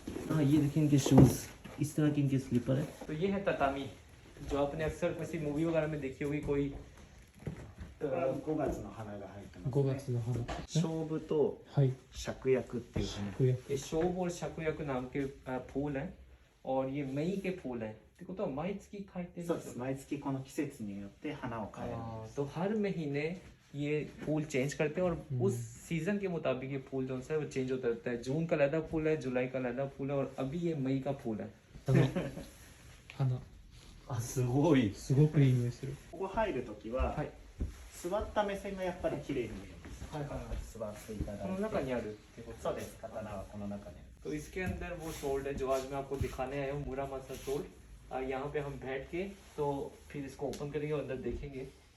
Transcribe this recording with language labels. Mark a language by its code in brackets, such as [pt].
[hi] हाँ, ये देखिए इनके शूज़, इस तरह के इनके स्लीपर है। तो ये है ततामी, जो आपने अक्सर किसी मूवी वगैरह में देखी होगी। कोई [ja] 5月の花が入ってます、ね。 5月の花。勝負とはい。芍薬っていう花。 [hi] ये शोभ और शकुयक नाम के फूल हैं और ये मई के फूल हैं। देखो तो माइत्सुकी खाते हैं। [ja] そうです。毎月この季節によって花を変えるんです。 [hi] तो हर महीने ये फूल चेंज करते हैं और उस सीजन के मुताबिक ये फूल जो है वो चेंज होता रहता है। जून का अलग फूल है, जुलाई का अलग फूल है और अभी ये मई का फूल है। [ja] 花。あ、すごい。すごくいい匂いする。ここ入るときは、はい。座った目線がやっぱり綺麗に見えます。はいはいはい。座っていただいて。この中にあるってこと。そうです。刀はこの中に。 [hi] तो इसके अंदर वो सोल्ड है जो आज मैं आपको दिखाने आया हूँ, मुरामासा सोल्ड। यहाँ पे हम बैठ के तो फिर इसको ओपन करेंगे और अंदर देखेंगे।